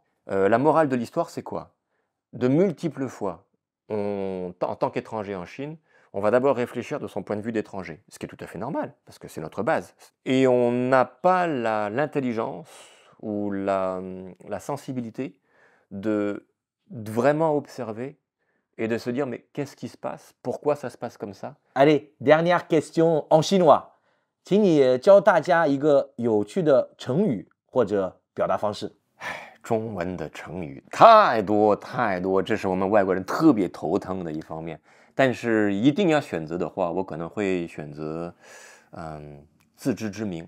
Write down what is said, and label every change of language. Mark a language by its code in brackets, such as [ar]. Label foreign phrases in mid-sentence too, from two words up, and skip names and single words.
[fr] La morale de l'histoire, c'est quoi? De multiples fois, en tant qu'étranger en Chine, on va d'abord réfléchir de son point de vue d'étranger, ce qui est tout à fait normal, parce que c'est notre base. Et on n'a pas l'intelligence ou la sensibilité de vraiment observer et de se dire, mais qu'est-ce qui se passe? Pourquoi ça se passe comme ça? Allez, dernière question en chinois. [zh] 请你教大家一个有趣的成语或者表达方式。中文的成语太多太多，这是我们外国人特别头疼的一方面。但是一定要选择的话，我可能会选择，自知之明。